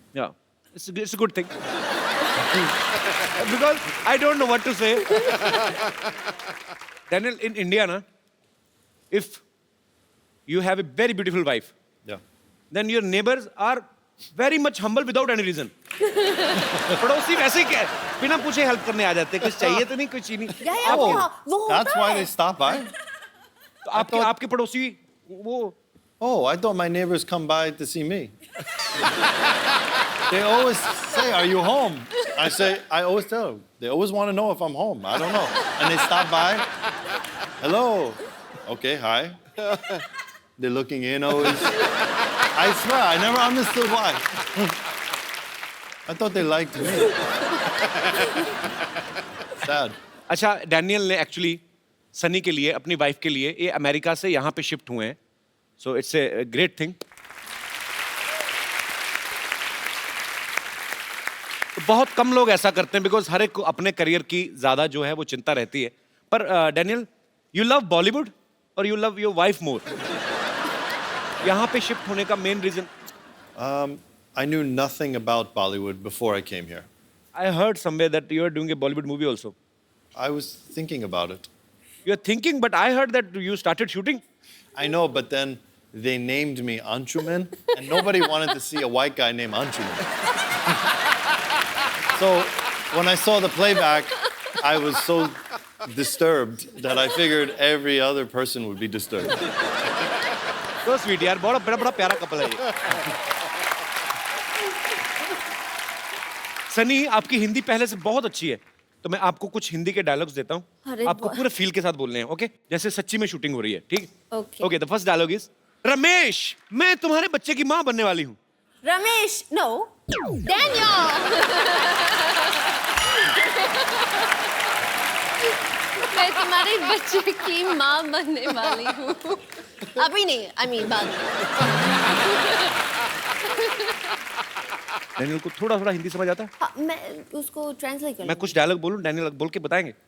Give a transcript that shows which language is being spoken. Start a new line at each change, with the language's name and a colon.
English: Yeah, it's a good thing. Because I don't know what to say. Daniel, in India, na, if you have a very beautiful wife, Yeah. then your neighbors are very much humble without any reason.
Hindi: पड़ोसी वैसे क्या बिना पूछे help करने आ जाते हैं, कुछ चाहिए तो नहीं, कुछ ही नहीं. Yeah, वो होता
English: That's why
Hindi: है.
English: they stop by?
Hindi: तो आपके पड़ोसी वो
English: Oh, I thought my neighbors come by to see me. They always say, "Are you home?" I always tell them. They always want to know if I'm home. I don't know. And they stop by. Hello. Okay, hi. They're looking in always. I swear, I never understood why. I thought they liked me. Sad.
Hindi: अच्छा, Daniel ने actually Sunny के लिए, अपनी wife के लिए, ये America से यहाँ पे शिफ्ट हुए हैं,
English: So it's a great thing.
Hindi: बहुत कम लोग ऐसा करते हैं बिकॉज हर एक को अपने करियर की ज्यादा जो है वो चिंता रहती है।
English: पर Daniel, you love Bollywood और you love your wife more.
Hindi: यहाँ पे शिफ्ट होने का main reason?
English: I knew nothing about Bollywood before I came here. I heard somewhere that you are doing a Bollywood movie also. I was thinking about it. You are thinking, but I heard that you started shooting. I know, but then they named me Anshuman, and nobody wanted to see a white guy named Anshuman. So when I saw the playback, I was so disturbed that I figured every other person would be disturbed. So sweet
Hindi: यार, बड़ा बड़ा बड़ा प्यारा couple है ये। सनी, आपकी हिंदी पहले से बहुत अच्छी है, तो मैं आपको कुछ हिंदी के डायलॉग्स देता हूँ, अरे आपको वाह। पूरे फील के साथ बोलने हैं, ओके? जैसे सच्ची में शूटिंग हो रही है, ठीक?
English: Okay.
Hindi: Okay,
English: the first dialogue is,
Hindi: Ramesh, मैं तुम्हारे बच्चे की माँ बनने वाली हूँ।
English: Ramesh, no, Daniel.
Hindi: मैं तुम्हारे बच्चे की माँ बनने वाली हूँ। अभी नहीं,
English: I mean
Hindi: बाद में। डैनियल को थोड़ा थोड़ा हिंदी समझ आता है? हाँ, मैं उसको ट्रांसलेट कर मैं कुछ डायलॉग बोलूं, डैनियल बोल के बताएंगे?